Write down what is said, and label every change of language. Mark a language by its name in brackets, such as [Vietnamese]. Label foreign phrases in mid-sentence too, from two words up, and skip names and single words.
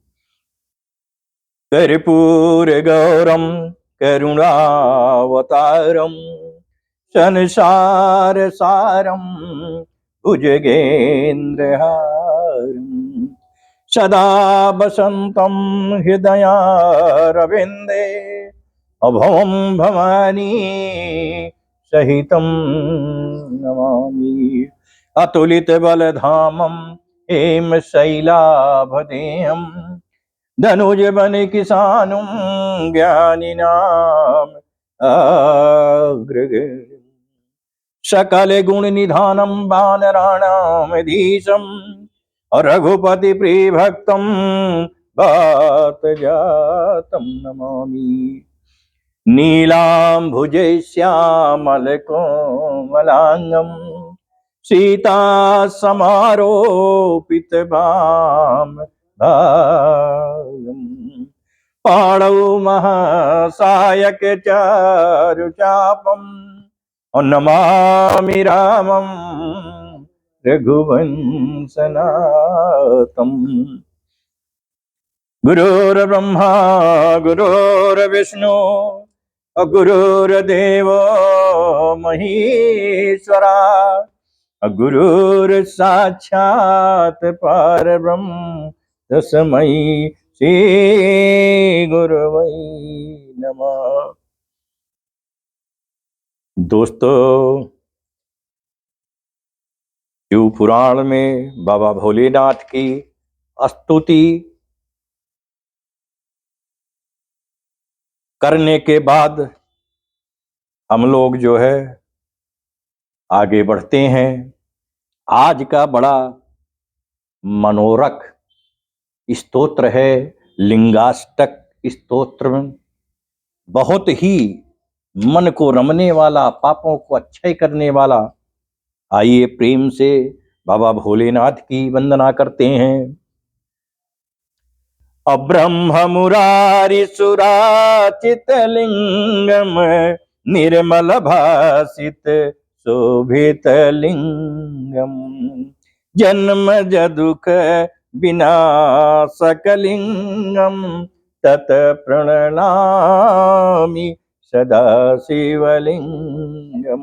[Sanskrit] कर्पूर गौरम करुणावतारम संसार सारम भुजगेन्द्रहारम सदा वसन्तं हृदयारविन्दे अभवं भवानी सहितं नमामि। अतुलित बलधामं हेमशैलाभदेहं धनुजवन किसानुं ज्ञानिनाम् अग्रगण्यम्। सकल गुण निधानं वानराणामधीशम् रघुपति प्रिय भक्तम बात जातम नमामि। नीलांभुजे श्यामल कोमलांगम सीता समारोपित बाम भागम पाणौ महासायक चारु चापम नमामि रामम रघुवंशनाथम्। गुरुर्ब्रह्मा गुरुर्विष्णु गुरुर्देवो महेश्वरा गुरुर्साक्षात् परब्रह्म तस्मै श्री गुरवे नमः। [Hindi] दोस्तों, शिव पुराण में बाबा भोलेनाथ की स्तुति करने के बाद हम लोग जो है आगे बढ़ते हैं। आज का बड़ा मनोरक स्तोत्र है, लिंगाष्टक स्तोत्र में बहुत ही मन को रमने वाला, पापों को अक्षय करने वाला। आइए प्रेम से बाबा भोलेनाथ की वंदना करते हैं। [Sanskrit] अब्रह्म मुरारी सुराचित लिंगम निर्मल भासित शोभित लिंगम जन्म जदुख विनाशकलिंगम तत प्रणनामि सदा शिवलिंगम।